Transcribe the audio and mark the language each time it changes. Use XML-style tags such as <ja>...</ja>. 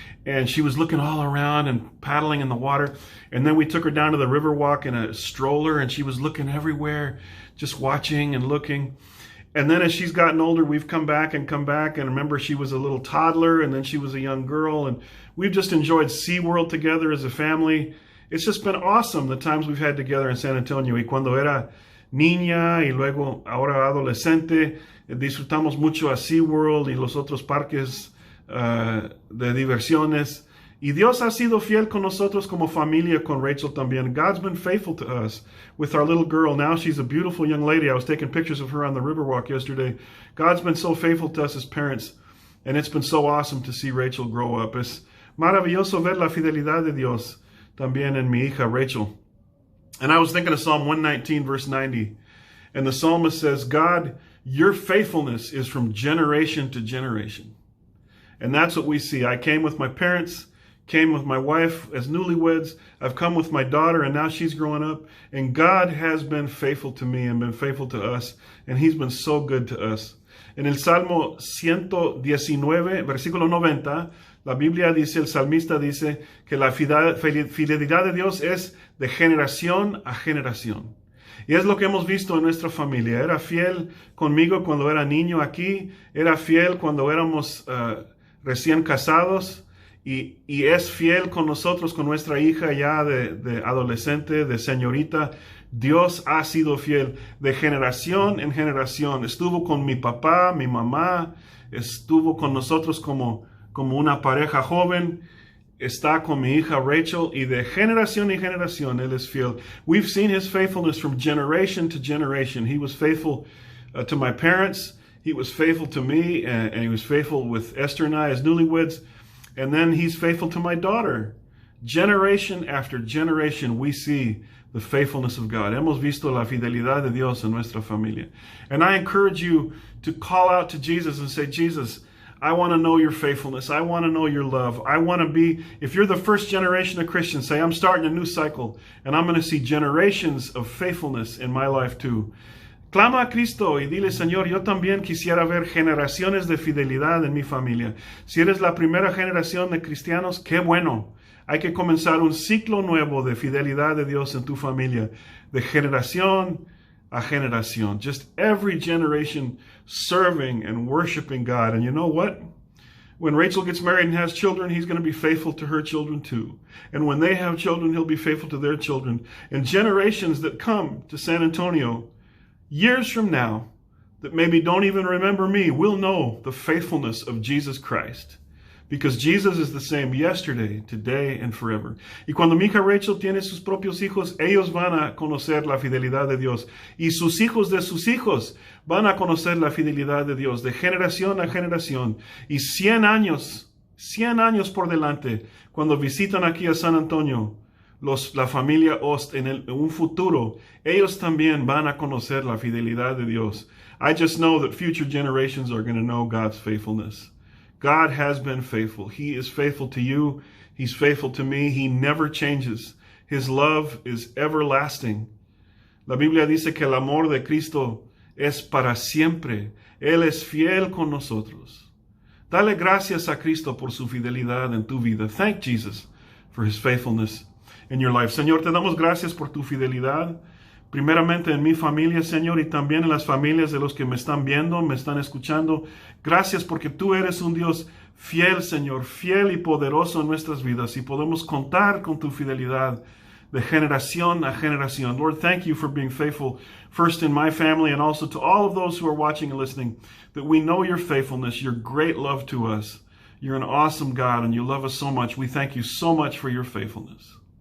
<en>And she was looking all around and paddling in the water. And then we took her down to the Riverwalk in a stroller and she was looking everywhere, just watching and looking. And then as she's gotten older, we've come back. And remember, she was a little toddler and then she was a young girl. And we've just enjoyed SeaWorld together as a family. It's just been awesome, the times we've had together in San Antonio.</en> <es>Y cuando era niña y luego ahora adolescente, disfrutamos mucho a SeaWorld y los otros parques de diversiones. Y Dios ha sido fiel con nosotros como familia, con Rachel también.</es> <en>God's been faithful to us with our little girl. Now she's a beautiful young lady. I was taking pictures of her on the Riverwalk yesterday. God's been so faithful to us as parents. And it's been so awesome to see Rachel grow up.</en> <es>Es maravilloso ver la fidelidad de Dios también en mi hija Rachel.</es> <en>And I was thinking of Psalm 119, verse 90. And the psalmist says, "God, your faithfulness is from generation to generation." And that's what we see. I came with my parents, came with my wife as newlyweds. I've come with my daughter, and now she's growing up. And God has been faithful to me and been faithful to us. And He's been so good to us.</en> <es>En el Salmo 119, versículo 90, la Biblia dice, el salmista dice que la fidelidad de Dios es de generación a generación. Y es lo que hemos visto en nuestra familia. Era fiel conmigo cuando era niño aquí, era fiel cuando éramos recién casados, y es fiel con nosotros, con nuestra hija ya de adolescente, de señorita. Dios ha sido fiel de generación en generación. Estuvo con mi papá, mi mamá, estuvo con nosotros como una pareja joven, está con mi hija Rachel, y de generación en generación Él es fiel.</es> <en>We've seen His faithfulness from generation to generation. He was faithful to my parents, He was faithful to me, and He was faithful with Esther and I as newlyweds, and then He's faithful to my daughter. Generation after generation we see the faithfulness of God.</en> <es>Hemos visto la fidelidad de Dios en nuestra familia.</es> <en>And I encourage you to call out to Jesus and say, Jesus, I want to know your faithfulness. I want to know your love. I want to be, if you're the first generation of Christians, say, I'm starting a new cycle, and I'm going to see generations of faithfulness in my life too.</en> <es>Clama a Cristo y dile, Señor, yo también quisiera ver generaciones de fidelidad en mi familia. Si eres la primera generación de cristianos, qué bueno. Hay que comenzar un ciclo nuevo de fidelidad de Dios en tu familia, de generación a generación.</es> <en>Just every generation serving and worshiping God. And you know what? When Rachel gets married and has children, He's going to be faithful to her children too. And when they have children, He'll be faithful to their children. And generations that come to San Antonio years from now, that maybe don't even remember me, will know the faithfulness of Jesus Christ. Because Jesus is the same yesterday, today, and forever.</en> <es>Y cuando mi hija Rachel tiene sus propios hijos, ellos van a conocer la fidelidad de Dios. Y sus hijos de sus hijos van a conocer la fidelidad de Dios de generación a generación. Y 100 años por delante, cuando visitan aquí a San Antonio, la familia Ost en un futuro, ellos también van a conocer la fidelidad de Dios.</es> <en>I just know that future generations are going to know God's faithfulness. God has been faithful. He is faithful to you. He's faithful to me. He never changes. His love is everlasting.</en> <es>La Biblia dice que el amor de Cristo es para siempre. Él es fiel con nosotros. Dale gracias a Cristo por su fidelidad en tu vida.</es> <en>Thank Jesus for His faithfulness in your life.</en> <es>Señor, te damos gracias por tu fidelidad. Primeramente en mi familia, Señor, y también en las familias de los que me están viendo, me están escuchando. Gracias porque tú eres un Dios fiel, Señor, fiel y poderoso en nuestras vidas, y podemos contar con tu fidelidad de generación a generación.</es> <en>Lord, thank you for being faithful, first in my family and also to all of those who are watching and listening, that we know your faithfulness, your great love to us. You're an awesome God and you love us so much. We thank you so much for your faithfulness.</en>